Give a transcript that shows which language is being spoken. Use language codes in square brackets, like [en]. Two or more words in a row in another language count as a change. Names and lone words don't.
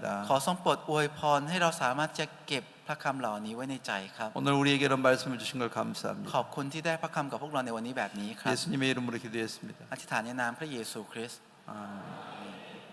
[th] ขอทรงโปรดอวยพรให้เราสามารถจะเก็บพระคำเหล่านี้ไว้ในใจครับ [ko] 오늘 우리에게 이런 말씀을 주신 걸 [th] ข [ko] 감사합니다. [th] อบคุณที่ได้พระคำกับพวกเราในวันนี้แบบนี้ครับ [ko] 예수님의 이름으로 기도했습니다. [th] อธิษฐานในนามพระเยซูคริสต์ [ko] 아멘.